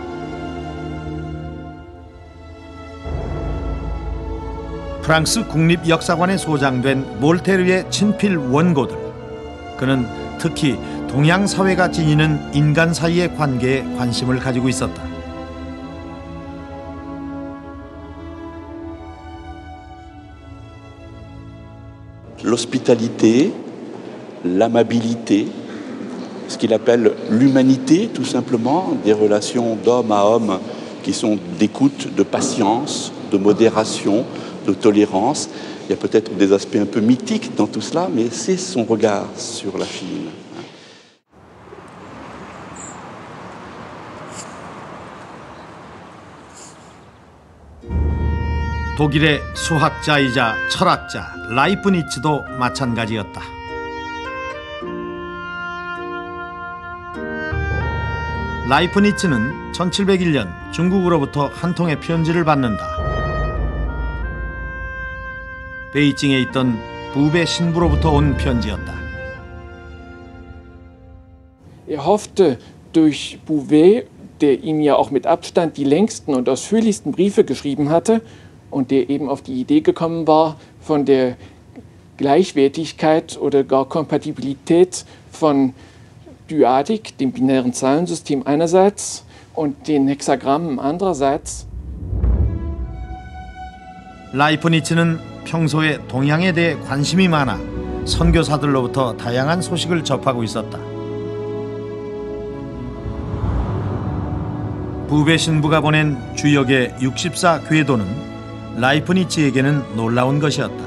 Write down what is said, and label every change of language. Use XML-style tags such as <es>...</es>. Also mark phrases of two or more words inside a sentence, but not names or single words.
<ko>프랑스 국립역사관에 소장된 몰테르의 친필 원고들. 그는 특히 동양 사회가 지니는 인간 사이의 관계에 관심을 가지고 있었다.</ko> <fr>L'hospitalité, l'amabilité, ce qu'il appelle l'humanité tout simplement, des relations d'homme à homme qui sont d'écoute, de patience, de modération, de tolérance. Il y a peut-être des aspects un peu mythiques dans tout cela, mais c'est son regard sur la fille.</fr> <ko>독일의 수학자이자 철학자 라이프니츠도 마찬가지였다. 라이프니츠는 1701년 중국으로부터 한 통의 편지를 받는다. 베이징에 있던 부배 신부로부터 온 편지였다.</ko> <de>hoffte durch Bouvet, der ihm ja auch mit Abstand die längsten und ausführlichsten Briefe geschrieben hatte und der eben auf die Idee gekommen war, von der Gleichwertigkeit oder gar Kompatibilität von Dyadik, dem binären Zahlensystem einerseits, und den Hexagrammen andererseits.</de> <ko>라이프니츠는 평소에 동양에 대해 관심이 많아 선교사들로부터 다양한 소식을 접하고 있었다. 부배 신부가 보낸 주역의 64궤도는 라이프니츠에게는 놀라운 것이었다.</ko>